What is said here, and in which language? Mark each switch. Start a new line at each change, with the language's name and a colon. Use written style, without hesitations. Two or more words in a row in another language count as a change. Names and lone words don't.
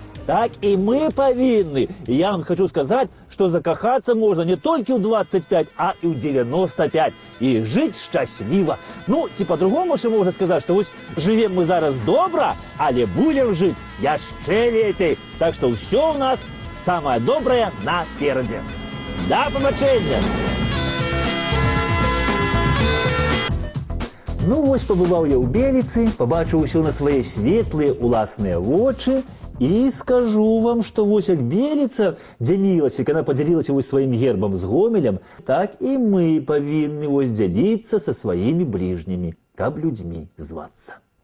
Russian: Так и мы повинны. И я вам хочу сказать, что закахаться можно не только в 25, а и в 95. И жить счастливо. Ну, ці по-другому ще можно сказать, что вот живем мы зараз добро, але будем жить
Belarusian: яшчэ лепей.
Russian: Так что все у нас самое доброе напереди.
Belarusian: До побачення! Ну, вось побываў я ў Беліцы, побачыў усё на свае светлыя уласныя вочы і скажу вам, што вось як Беліца дзялілася, як яна падзялілася вось сваім гербам з Гомелем, так і мы павінны вось дзяліцца са сваімі бліжнімі, каб людзьмі звацца.